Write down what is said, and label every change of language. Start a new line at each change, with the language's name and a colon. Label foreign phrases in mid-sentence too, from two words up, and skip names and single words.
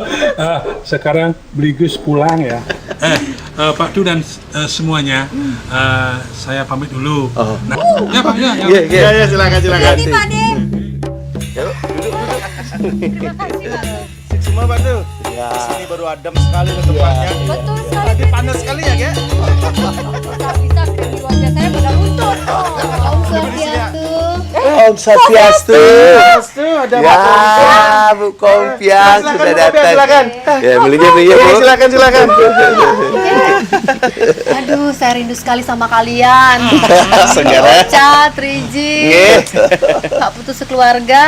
Indonesian: Sekarang Bligus pulang ya. Pak Tu dan semuanya, saya pamit dulu. Nah, ya Pak ya. Iya, silakan. Jadi Pak De. Terima kasih Pak. Semua Pak tuh. Ya. Di sini baru adem sekali loh tempatnya. Betul sekali. Tadi panas sekali ya, Ge? Bisa keren di wajah saya pada untut.
Balinese: Om Swastiastu. Om Swastiastu.
Indonesian: Ada Ya, Bu Kompiang sudah datang. Silakan. Ya, belinya Bu. Silakan. Aduh, saya rindu sekali sama kalian. Segera. Ocha, Triji, Pak Putu sekeluarga.